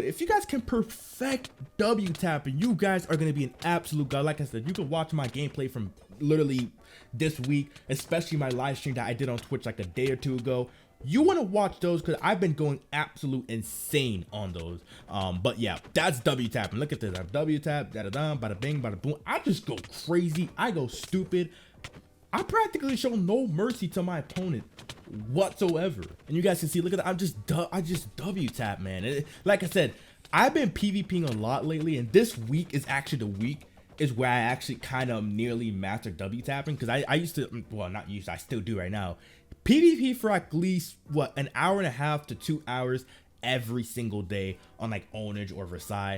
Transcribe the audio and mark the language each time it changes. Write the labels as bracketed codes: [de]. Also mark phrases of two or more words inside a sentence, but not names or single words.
[en] If you guys can perfect W tapping, you guys are going to be an absolute god. Like I said, you can watch my gameplay from literally this week, especially my live stream that I did on Twitch like a day or two ago. You want to watch those because I've been going absolute insane on those. But yeah, that's W tapping. Look at this. I have W tap, da-da-da, bada bing, bada boom. I just go crazy. I go stupid. I practically show no mercy to my opponent whatsoever. And you guys can see, look at that. I just W tap, man. Like I said, I've been PvPing a lot lately, and this week is actually the week is where I actually kind of nearly mastered W tapping, because I used to, well, not used to, I still do right now, PvP for at least what, an hour and a half to 2 hours every single day on like Ownage or Versailles.